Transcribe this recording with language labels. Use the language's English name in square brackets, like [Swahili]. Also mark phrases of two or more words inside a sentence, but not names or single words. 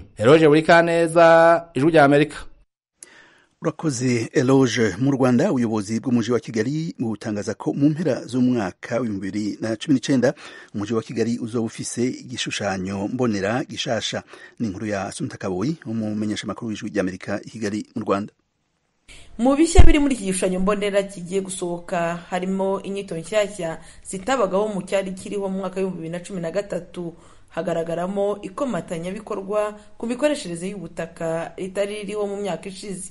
[Rundi] Eroge Burikaneza, ijwi rya Amerika. Urakoze Eloge. Mu Rwanda ubuyobozi bw'umujyi wa Kigali butangaza ko mu mpera z'umwaka wa 2019 umujyi wa Kigali uzoba ufise igishushanyo mbonera gishasha. Ni inkuru ya Asumuta Kaboyi umumenyesha makuru w'ijwi rya Amerika i Kigali mu Rwanda. [Kinyarwanda] Mu bishya biri muri iki gishushanyo mbonera kigiye gusohoka harimo inyito nshyashya zitabagaho mu cyari kiriho mu mwaka wa 2013. Hagaragaramo ikomatanya bikorwa ku mikoreshereze y'ubutaka ritari ririho mu myaka ishize.